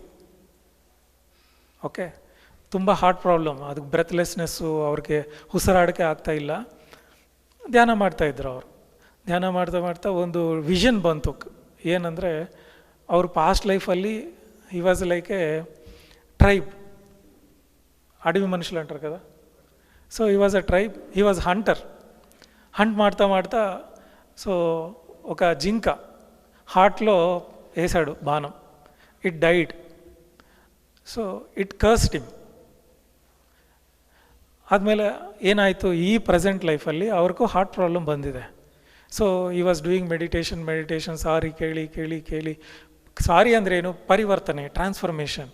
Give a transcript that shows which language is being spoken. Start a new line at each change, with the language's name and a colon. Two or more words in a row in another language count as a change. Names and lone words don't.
Kannada: ಓಕೆ, ತುಂಬ
English: heart problem,
Kannada: ಅದಕ್ಕೆ ಬ್ರೆತ್ಲೆಸ್ನೆಸ್ಸು, ಅವ್ರಿಗೆ ಉಸಿರಾಡೋಕ್ಕೆ ಆಗ್ತಾಯಿಲ್ಲ. ಧ್ಯಾನ ಮಾಡ್ತಾಯಿದ್ರು ಅವರು. ಧ್ಯಾನ ಮಾಡ್ತಾ ಮಾಡ್ತಾ ಒಂದು ವಿಷನ್ ಬಂತು, ಏನಂದರೆ ಅವ್ರ
English: past lifeಲ್ಲಿ he was like a tribe,
Telugu: అడవి మనుషులు అంటారు కదా.
English: so he was a tribe, he was hunter. hunt
Kannada: ಮಾಡ್ತಾ ಮಾಡ್ತಾ
Telugu: సో ఒక జింక హార్ట్లో వేసాడు బాణం,
English: it died. so it cursed him.
Kannada: ಆದಮೇಲೆ ಏನಾಯಿತು, ಈ
English: present lifeಲ್ಲಿ
Kannada: ಅವ್ರಿಗೂ
English: heart problem
Kannada: ಬಂದಿದೆ.
English: so he was doing meditation,
Kannada: ಸಾರಿ ಕೇಳಿ ಸಾರಿ ಅಂದರೆ ಏನು, ಪರಿವರ್ತನೆ, ಟ್ರಾನ್ಸ್ಫರ್ಮೇಷನ್.